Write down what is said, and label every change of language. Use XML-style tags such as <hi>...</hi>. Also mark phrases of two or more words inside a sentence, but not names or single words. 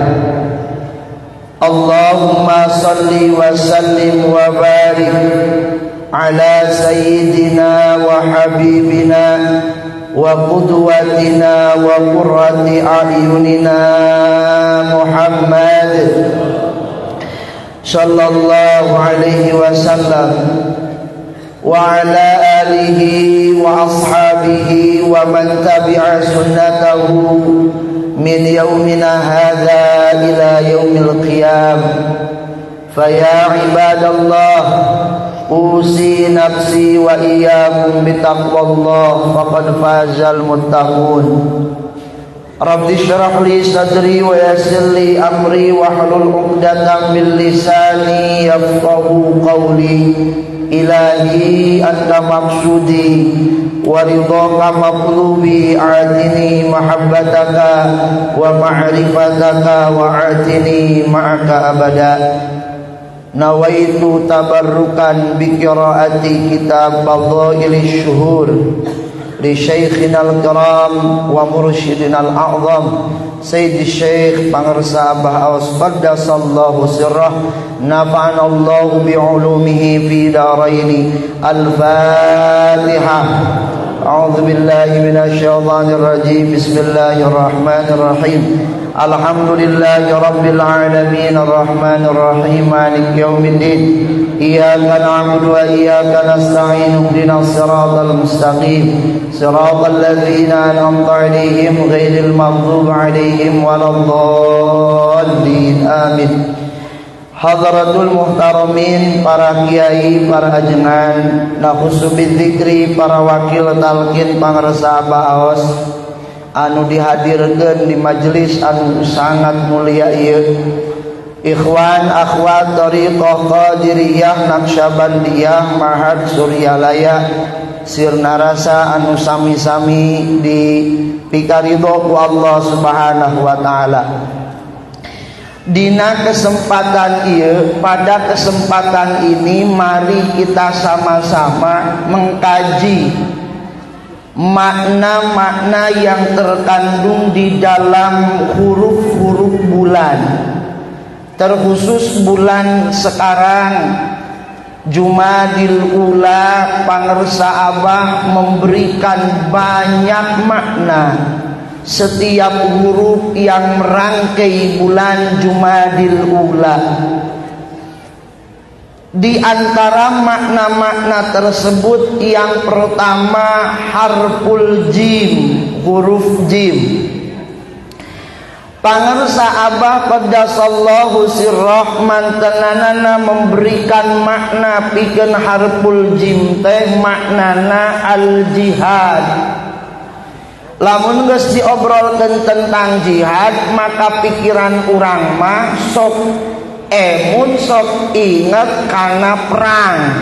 <ar>اللهم صل وسلم وبارك على سيدنا وحبيبنا وقدوتنا وقرة أعيننا محمد صلى الله عليه وسلم وعلى آله وأصحابه ومن تبع سنته من يومنا هذا إلى يوم القيام. فيا عباد الله، أوصي نفسي وإياكم بتقوى الله، فقد فاز المتقون. رب اشرح لي صدري ويسر لي أمري واحلل عقدة من لساني يفقهوا قولي. إلهي أنت مقصودي ورضاك مقلوبي، آتني محبتك ومعرفتك وآتني معك أبدا. نويت تبركا بقراءة كتاب فضائل الشهور لشيخنا الكرام ومرشدنا الأعظم سيدي شيخ Pangarsa Abah Awas قدس الله سره، نفعنا الله بعلومه في الدارين. الفاتحة. أعوذ بالله من الشيطان الرجيم. بسم الله الرحمن الرحيم. الحمد لله رب العالمين الرحمن الرحيم مالك يوم الدين إياك نعبد وإياك نستعين اهدنا الصراط المستقيم صراط الذين أنعمت عليهم غير المغضوب عليهم ولا الضالين آمين. حضرة المحترمين,</ar> <su>para kiai, para ajengan,</su> <ar>نخص بالذكر,</ar> <su>para wakil talqin pangresa baos anu dihadirkeun di majelis anu</su> <id>sangat mulia</id> <su>ieu.</su> <ar>إخوان أخوات</ar> <su>thariqah Qadiriyah Naqsyabandiyah Mahad Suryalaya sirna rasa anu sami-sami di pikaridho ku Allah</su> <ar>سبحانه وتعالى.</ar> <su>Dina kesempatan ieu,</su> <id>pada kesempatan ini mari kita sama-sama mengkaji makna-makna yang terkandung di dalam huruf-huruf bulan, terkhusus bulan sekarang Jumadil Ula. Pangersa Abah memberikan banyak makna setiap huruf yang merangkai bulan Jumadil Ula. Di antara makna-makna tersebut yang pertama</id> <ar>حرف جيم,</ar> <id>huruf jim.</id> <su>Pangersa Abah</su> <ar>قدس الله سره</ar> <su>mantenanana</su> <id>memberikan makna</id> <su>pikeun</su> <ar>حرف جيم</ar> <su>teh maknana</su> <ar>الجهاد.</ar> <su>Lamun geus diobrolkeun tentang jihad maka pikiran urang mah sok emun sok inget</su> <id>karena perang.</id>